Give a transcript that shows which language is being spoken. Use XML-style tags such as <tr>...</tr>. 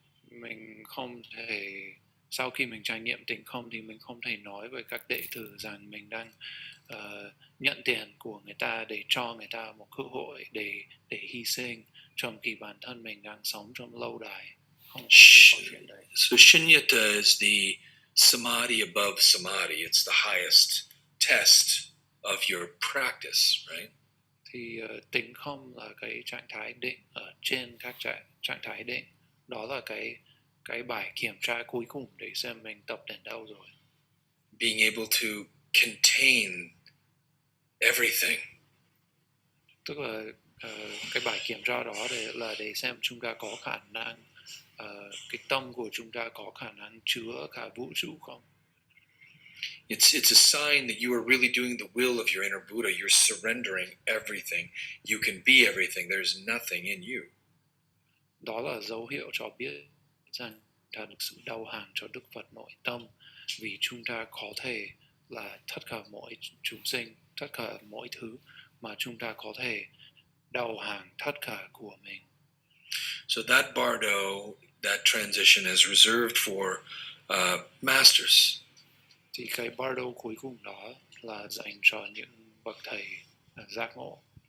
<vi>Mình không thể, sau khi mình trải nghiệm tình không thì mình không thể nói với các đệ tử rằng mình đang nhận tiền của người ta để cho người ta một cơ hội để hy sinh, trong khi bản thân mình đang sống trong lâu đài. Không thể có chuyện đấy.</vi> <en>So Shunyata is the samadhi above samadhi. It's the highest test of your practice, right?</en> <vi>Thì tĩnh không là cái trạng thái định ở trên các trạng thái định. Đó là cái bài kiểm tra cuối cùng để xem mình tập đến đâu rồi.</vi> <en>Being able to contain everything.</en> <vi>Tức là cái bài kiểm tra đó để xem chúng ta có khả năng, cái tâm của chúng ta có khả năng chứa cả vũ trụ không.</vi> <en>It's a sign that you are really doing the will of your inner Buddha. You're surrendering everything. You can be everything. There's nothing in you.</en> <vi>Đó là dấu hiệu cho biết rằng ta được sự đầu hàng cho Đức Phật nội tâm, vì chúng ta có thể là tất cả mọi chúng sinh, tất cả mọi thứ, mà chúng ta có thể đầu hàng tất cả của mình.</vi> <en>So that bardo, that transition is reserved for masters.</en> <vi>Thì cái bardo cuối cùng đó là dành cho những bậc thầy giác ngộ.</vi>